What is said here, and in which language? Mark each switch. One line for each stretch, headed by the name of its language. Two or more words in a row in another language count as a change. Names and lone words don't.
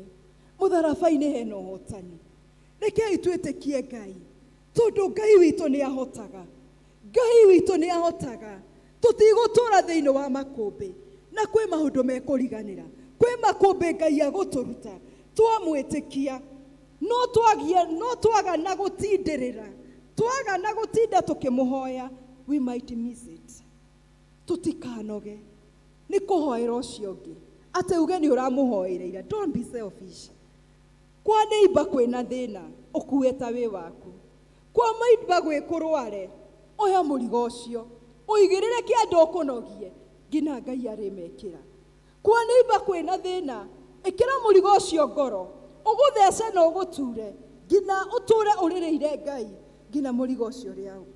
Kikuyu: Mũtharaba-inĩ hena ũhotani, rekei twĩtĩkie Ngai, tondũ Ngai witũ nĩ ahotaga, Ngai witũ nĩ ahotaga. Tũtigũtũra thĩinĩ wa makũmbĩ, na kwĩ maũndũ mekũriganĩra, kwĩ makũmbĩ Ngai agũtũruta twamwĩtĩkia, no twaga na gũtindĩrĩra, twaga na gũtinda tũkĩmũhoya,
English: we might miss it.
Kikuyu: Tũtikanoge nĩ kũhoera ũcio ũngĩ atĩ uge nĩ ũramũhoeire ira.
English: Don't be selfish.
Kikuyu: Kwa neighbor kwĩna thĩna ũkuue ta wĩ waku, kwa neighbor gwĩ kũrware oya mũrigo ũcio ũigĩrĩre kĩande ũkũnogie nginya Ngai arĩmekĩra. Kwa neighbor kwĩna thĩna ĩkĩra mũrigo ũcio ngoro, ũgũthece na ũgũture nginya ũtũre ũrĩrĩire Ngai nginya mũrigo ũcio ũrĩauka.